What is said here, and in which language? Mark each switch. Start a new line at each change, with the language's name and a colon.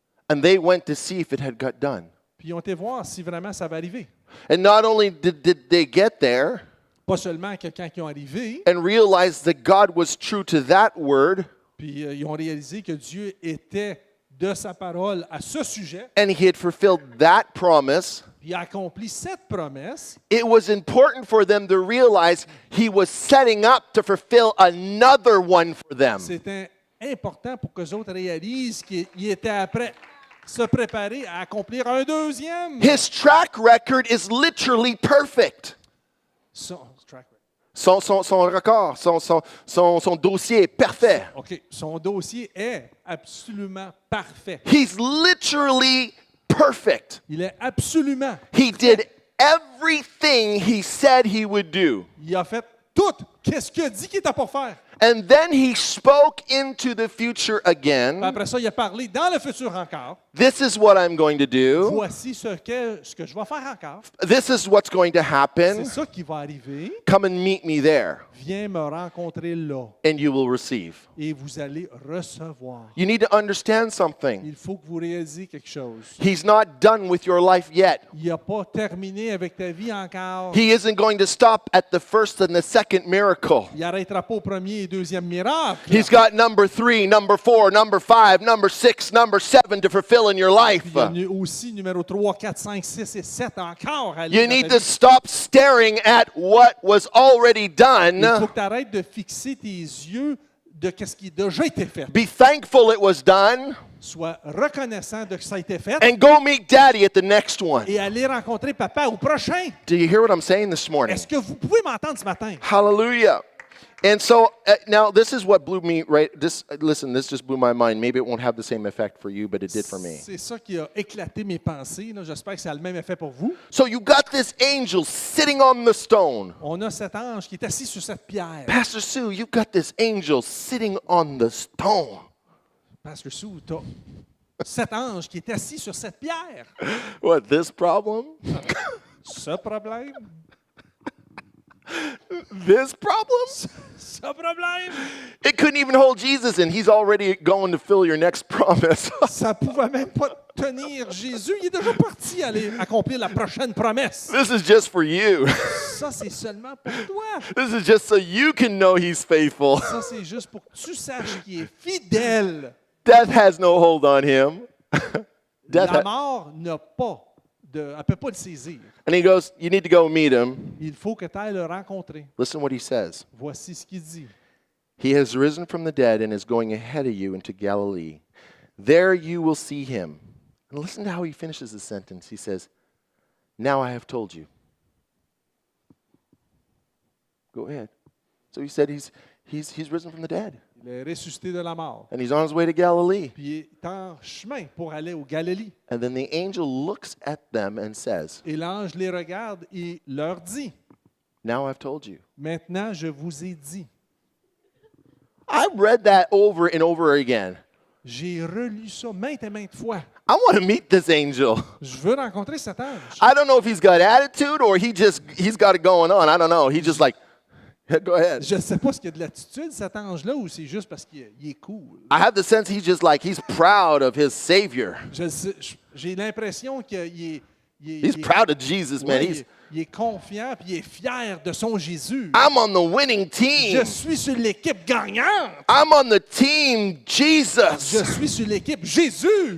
English: And they went to see if it had got done.
French: Puis ils ont été voir si vraiment ça va arriver.
English: And not only did they get there
French: Pas seulement que quand ils ont arrivé,
English: and realize that God was true to that word,
French: puis ils ont réalisé que Dieu était de sa parole à ce sujet,
English: and he had fulfilled that promise,
French: puis il a accompli cette promesse.
English: it was important for them to realize he was setting up to fulfill another one for them.
French: C'était important pour que les autres réalisent qu'il était après se préparer à accomplir un deuxième.
English: His track record is literally perfect.
French: Son record, son dossier est parfait. OK, son dossier est absolument parfait.
English: He's literally perfect.
French: Il est absolument.
English: He did everything he said he would do.
French: Il a fait tout. Qu'est-ce qu'il a dit qu'il était pour faire?
English: And then he spoke into the future
French: Puis
English: again.
French: après ça, il a parlé dans le futur encore.
English: This is what I'm going to do.
French: Voici ce que je vais faire encore.
English: This is what's going to
French: C'est
English: happen.
French: ça qui va arriver.
English: Come and meet me there,
French: Viens me rencontrer là
English: and you will receive.
French: et vous allez recevoir.
English: You need to understand something.
French: Il faut que vous réalisiez quelque chose.
English: He's not done with your life yet.
French: Il n'a pas terminé avec ta vie encore.
English: He isn't going to stop at the first and the second miracle.
French: Il n'arrêtera pas au premier et deuxième miracle.
English: He's got number 3, number 4, number 5, number 6, number 7 to fulfill in your life.
French: Il y en a aussi numéro 3, 4, 5, 6 et 7 encore à aller
English: You
French: dans
English: need
French: ta
English: to
French: vie.
English: stop staring at what was already done.
French: Il faut que tu arrêtes de fixer tes yeux de ce qui a déjà été fait.
English: Be thankful it was done,
French: Sois reconnaissant de ce que ça a été fait
English: and go meet Daddy at the next one.
French: et aller rencontrer papa au prochain.
English: Do you hear what I'm saying this morning?
French: Est-ce que vous pouvez m'entendre ce matin?
English: Hallelujah. And so now this is what blew me listen, this just blew my mind. Maybe it won't have the same effect for you, but it did for me.
French: C'est ça qui a éclaté mes pensées. Là. J'espère que ça a le même effet pour vous.
English: So you got this angel sitting on the stone.
French: On a cet ange qui est assis sur cette pierre.
English: Pastor Sue, you got this angel sitting on the stone.
French: Pasteur Sou, t'as cet ange qui est assis sur cette pierre.
English: What, this problem?
French: Ce problème?
English: This problem?
French: Ce problème?
English: It couldn't even hold Jesus, and he's already going to fill your next promise.
French: Ça pouvait même pas tenir Jésus. Il est déjà parti aller accomplir la prochaine promesse.
English: This is just for you.
French: Ça, c'est seulement pour toi.
English: This is just so you can know he's faithful.
French: Ça, c'est juste pour que tu saches qu'il est fidèle.
English: Death has no hold on him. Death
French: La mort n'a pas elle ne peut pas le saisir.
English: and he goes, you need to go meet him.
French: Il faut que tu ailles le rencontrer.
English: Listen what he says.
French: Voici ce qu'il dit.
English: He has risen from the dead and is going ahead of you into Galilee. There you will see him. And listen to how he finishes the sentence. He says, now I have told you. Go ahead. So he said he's risen from the dead.
French: Il est ressuscité de la mort.
English: And he's on his way to Galilee.
French: Puis il est en chemin pour aller au Galilee.
English: And then the angel looks at them and says,
French: Et l'ange les regarde et leur dit,
English: now I've told you.
French: maintenant je vous ai dit.
English: I read that over and over again.
French: J'ai relu ça maintes et maintes fois.
English: I want to meet this angel.
French: Je veux rencontrer cet ange.
English: I don't know if he's got attitude or he's got it going on. I don't know. He's just like, go ahead.
French: Je ne sais pas s'il y a de l'attitude, cet ange-là, ou c'est juste parce qu'il est cool.
English: I have the sense he's proud of his Savior.
French: J'ai l'impression qu'il est...
English: He's proud of Jesus, man.
French: Ouais, il est confiant puis il est fier de son Jésus.
English: I'm on the winning team.
French: Je suis sur l'équipe gagnante.
English: I'm on the team Jesus.
French: Je suis sur l'équipe Jésus.